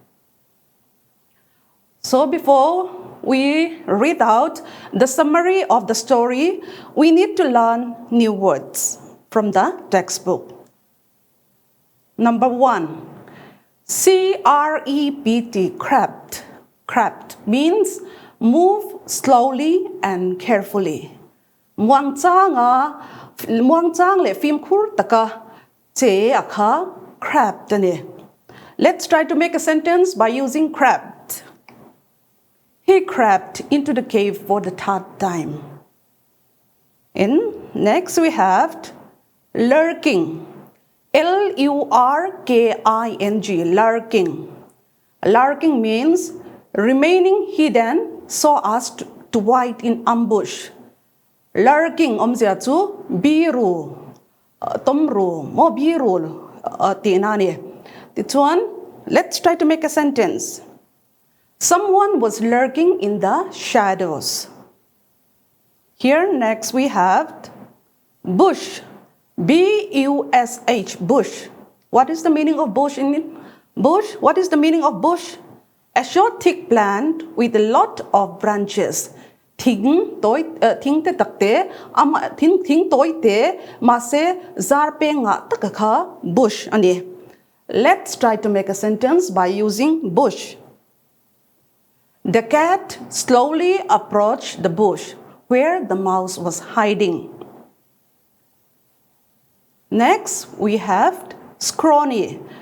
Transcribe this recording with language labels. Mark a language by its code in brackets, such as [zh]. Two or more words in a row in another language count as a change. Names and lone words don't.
[en] So before we read out the summary of the story, we need to learn new words from the textbook. Number 1, C-R-E-P-T, crept. Crept means move slowly and carefully. [hmr] Muang chang le phim khur taka che akha crept ne. [en] Let's try to make a sentence by using crept. He crept into the cave for the third time. And next we have lurking. L-U-R-K-I-G, lurking. Lurking means remaining hidden so as to wait in ambush. [hmr] Lurking omzia chu biru tomru mo biru tinani. [en] This one, let's try to make a sentence. Someone was lurking in the shadows. Here next we have bush. B-U-S-H, bush. What is the meaning of bush in it? Bush, what is the meaning of bush? A short thick plant with a lot of branches. [hmr] Thing te takte ama thing toy te mase zarpe nga takakha bush ani. [en] Let's try to make a sentence by using bush. The cat slowly approached the bush where the mouse was hiding. Next, we have scrawny.